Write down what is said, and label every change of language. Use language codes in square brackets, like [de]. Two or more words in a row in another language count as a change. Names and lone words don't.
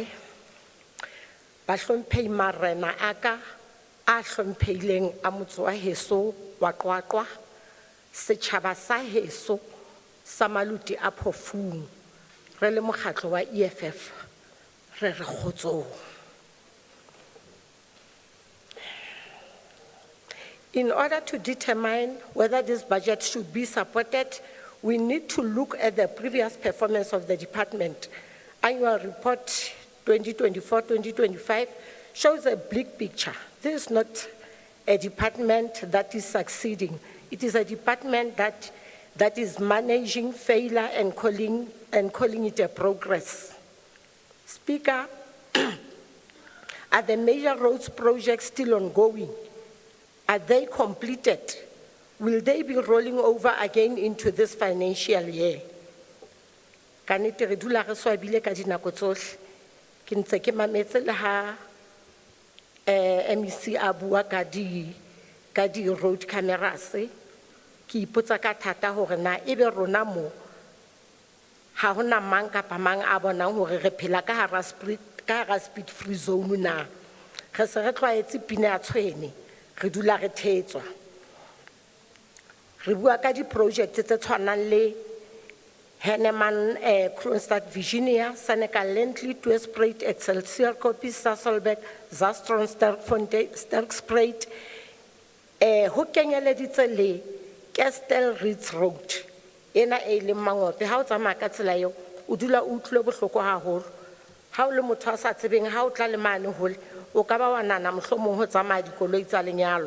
[st] Ba hlomphehi marena aka a hlomphehileng a motse wa heso wa Qwaqwa, setjhaba sa heso sa Maluti a Phofung, re le mokgatlo wa EFF, re re kgotsong. [en] In order to determine whether this budget should be supported, we need to look at the previous performance of the department. Annual report 2024-2025 shows a bleak picture. This is not a department that is succeeding. It is a department that is managing failure and calling it a progress. Speaker, are the major roads projects still ongoing? Are they completed? Will they be rolling over again into this financial year? [st] Kannete re dula re swabile ka dinako tsohle. Ke ntse ke mametse le ha MEC a bua ka di [en] road cameras. [st] Ke ipotsa ka thata hore na ebe rona mo ha hona mang kapa mang a bonang hore re phela ka hara [en] speed free zone [st] na. Re se re tlwaetse pina ya tshwene, re dula re thetswa. Re bua ka di project tse tshwanang le Henneman Kronstadt Virginia, Seneca Lentley, Tweespreit, Excelsior Copies, Sasolbeck, Zastron, Sterkspreit, ho kenyeleditse le Kestel Ritz Road. Ena e le mangope, ha o tsamaya ka tsela eo, o dula o utlwe bohloko haholo. Ha o le motho a sa tsebeng, ha o tla le mane hole, o ka ba wa nahana mohlomong ho tsamaya dikoloi tsa lenyalo.